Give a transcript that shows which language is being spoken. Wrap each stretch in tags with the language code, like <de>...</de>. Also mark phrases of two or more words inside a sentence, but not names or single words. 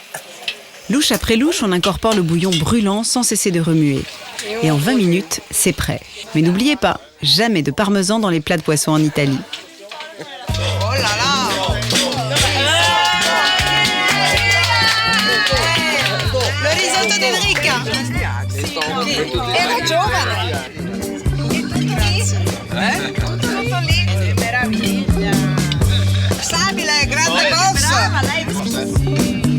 <fr>Louche après louche, on incorpore le bouillon brûlant sans cesser de remuer. Et en 20 minutes, c'est prêt. Mais n'oubliez pas, jamais de parmesan dans les plats de poisson en Italie. Oh là là! Le risotto d'Enrica.</fr> <it>Era giovane. Tutto lì. Che meraviglia. Stabile, grande boss. Brava, lei.</it>